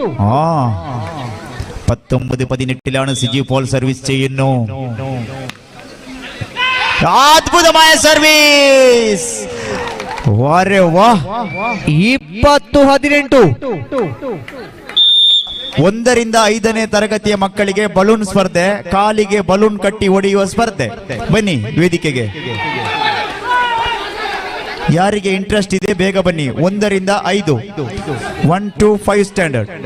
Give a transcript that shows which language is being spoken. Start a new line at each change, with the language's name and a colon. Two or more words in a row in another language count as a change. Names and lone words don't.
Malayalam: 19-18 സിജി പോൾ സർവീസ് ചെയ്യുന്നു. അത്ഭുതമായ സർവീസ്. വാരെ വാ. 20-18.
Kannada: 1ರಿಂದ 5ನೇ ತರಗತಿಯ ಮಕ್ಕಳಿಗೆ ಬಲೂನ್ ಸ್ಪರ್ಧೆ, ಕಾಲಿಗೆ ಬಲೂನ್ ಕಟ್ಟಿ ಹೊಡೆಯುವ ಸ್ಪರ್ಧೆ. ಬನ್ನಿ ವೇದಿಕೆಗೆ, ಯಾರಿಗೆ ಇಂಟ್ರೆಸ್ಟ್ ಇದೆ ಬೇಗ ಬನ್ನಿ. 1ರಿಂದ 5, 1 to 5 ಸ್ಟ್ಯಾಂಡರ್ಡ್.